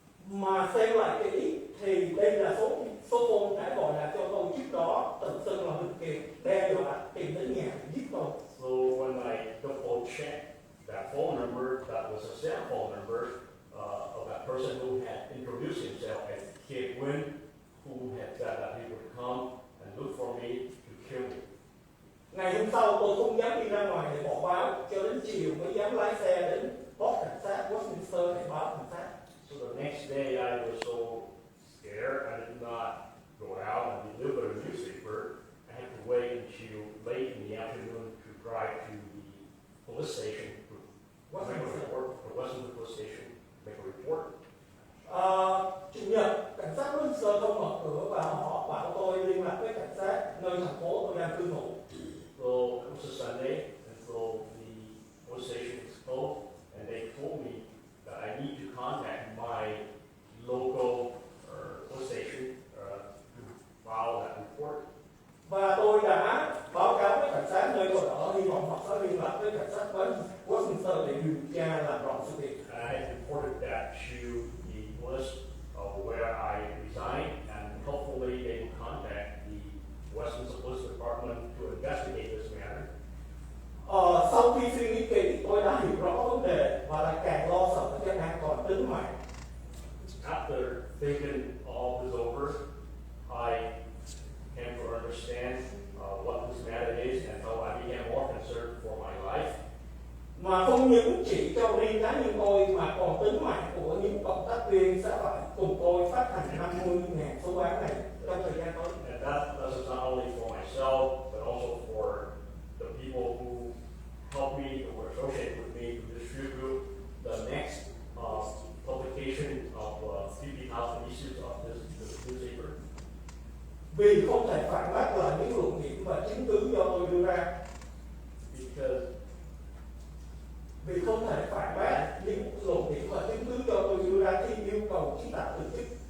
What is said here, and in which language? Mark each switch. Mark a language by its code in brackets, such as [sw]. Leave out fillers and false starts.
[vi] Mà xem lại kỹ thì đây là số phone đã gọi là cho tôi trước đó, tự xưng là Huỳnh Kiệt, đe dọa tìm đến nhà để giết tôi. [en] So when I double checked that phone number, that was a cell phone number of that person who had introduced himself as Kiệt Win, who had said that he would come and look for me to kill me. [vi] Ngày hôm sau tôi không dám đi ra ngoài để bỏ báo, cho đến chiều mới dám lái xe đến bót cảnh sát Westminster để báo cảnh sát. [en] So the next day I was so scared I did not go out and deliver a newspaper. I had to wait until late in the afternoon to drive to the police station to make a report, the Westminster police station, make a report. [vi] Chủ nhật, cảnh sát Westminster không mở cửa và họ bảo tôi liên lạc với cảnh sát nơi thành phố tôi đang cư ngụ. [en] So it was a Sunday, and so the police station was closed, and they told me that I need to contact my local police station to file that report. [vi] Và tôi đã báo cáo với cảnh sát nơi tôi ở, hy vọng họ sẽ liên lạc với cảnh sát Westminster để điều tra làm rõ sự việc. [en] And I had reported that to the police where I resigned, and hopefully they will contact the Westminster Police Department to investigate this matter. [vi] Sau khi suy nghĩ kỹ, tôi đã hiểu rõ vấn đề và lại càng lo sợ cho an toàn tính mạng. [en] After thinking all this over, I came to understand what this matter is, and so I became more concerned for my life. [vi] Mà không những chỉ cho riêng cá nhân tôi mà còn tính mạng của những cộng tác viên sẽ phải cùng tôi phát hành 50.000 số báo này trong thời gian tới. [en] And that is not only for myself, but also for the people who helped me or were associated with me to distribute the next publication of 50,000 issues of this newspaper. [vi] Vì không thể phản bác lại những luận điểm và chứng cứ do tôi đưa ra. Vì không thể phản bác những luận điểm và chứng cứ do tôi đưa ra khi yêu cầu chỉ đạo từ chức.